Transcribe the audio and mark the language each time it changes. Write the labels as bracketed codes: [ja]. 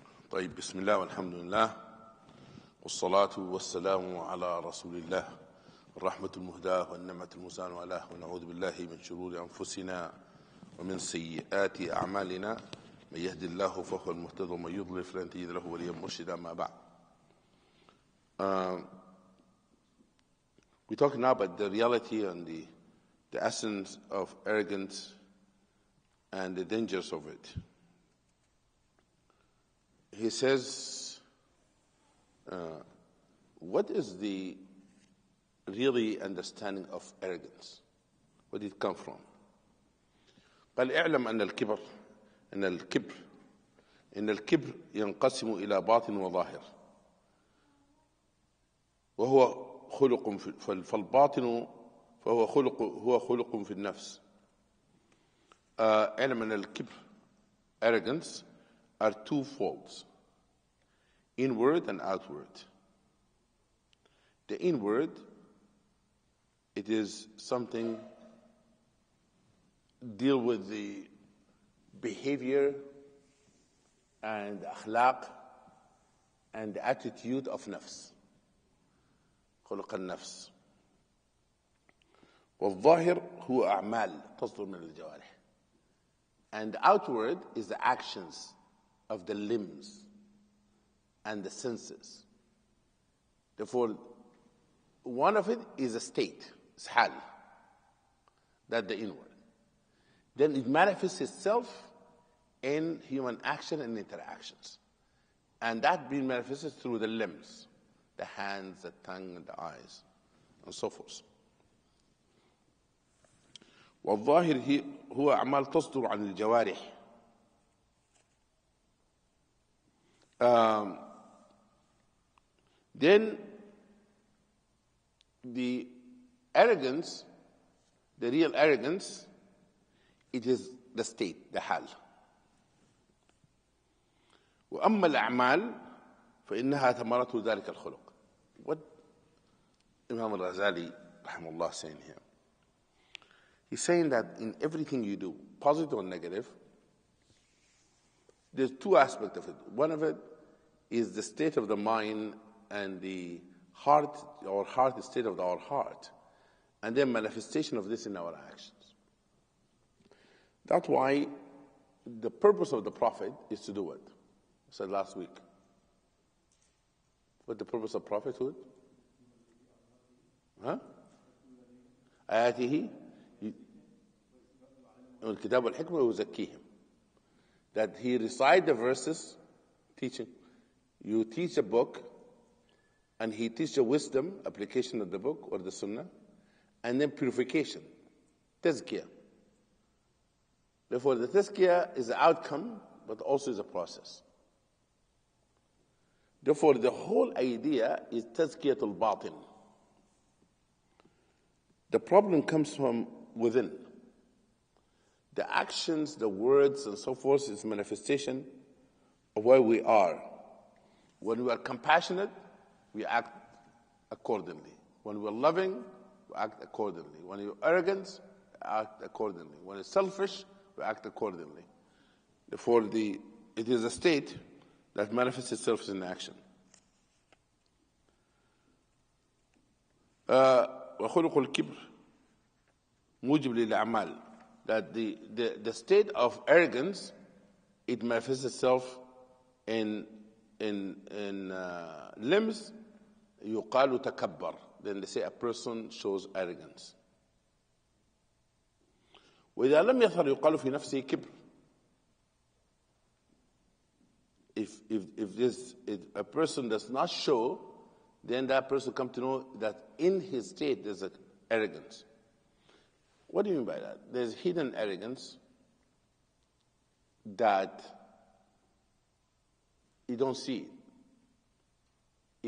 [ar] طيب بسم الله والحمد لله والصلاة والسلام على رسول الله الرحمة المهداة والنعمة المزان والاه، ونعوذ بالله من شرور أنفسنا ومن سيئات أعمالنا، من يهد الله فهو المهتد ومن يضلل فلن تجد له وليا مرشدا. ما بعد. [en] We're talking now about the reality and the essence of arrogance and the dangers of it. He says, what is the really understanding of arrogance? Where did it come from? [ar] قال اعلم أن الكبر ينقسم إلى باطن وظاهر، وهو خلق فالباطن فهو خلق في النفس. اعلم أن الكبر [en] arrogance are two folds, inward and outward. The inward, it is something deal with the behavior and akhlaq and the attitude of nafs, [ar] خلق النفس. والظاهر هو أعمال تصدر من الجوارح. [en] And the outward is the actions of the limbs and the senses. Therefore, one of it is a state, it's hal. That's the inward. Then it manifests itself in human action and interactions. And that being manifested through the limbs, the hands, the tongue, and the eyes, and so forth. [ar] والظاهر هو أعمال تصدر عن الجوارح. [en] Then the arrogance, the real arrogance, it is the state, the hal. [ar] وأما الأعمال فإنها ثمرة ذلك الخلق. [en] What Imam al-Ghazali rahimahullah saying here? He's saying that in everything you do, positive or negative, there's two aspects of it. One of it is the state of the mind and the heart, our heart, the state of our heart, and then manifestation of this in our actions. That's why the purpose of the Prophet is to do what? I said last week. What the purpose of prophethood? [ar] آياته الكتاب والحكمة ويزكيهم. [en] That he recite the verses, teaching. You teach a book, and he teaches the wisdom, application of the book or the sunnah, and then purification, tazkiyah. Therefore, the tazkiyah is the outcome, but also is a process. Therefore, the whole idea is tazkiyatul batin. The problem comes from within. The actions, the words, and so forth is manifestation of where we are. When we are compassionate, we act accordingly. When we're loving, we act accordingly. When you're arrogant, we act accordingly. When it's selfish, we act accordingly. Therefore, it is a state that manifests itself in action. [ar] وخلق الكبر موجب للأعمال. [en] That the state of arrogance, it manifests itself in limbs. [ar] يقال تكبر. [en] Then they say a person shows arrogance. [ar] وإذا لم يظهر يقال في نفسه كبر. [en] If a person does not show, then that person comes to know that in his state there's an arrogance. What do you mean by that? There's hidden arrogance that you don't see it.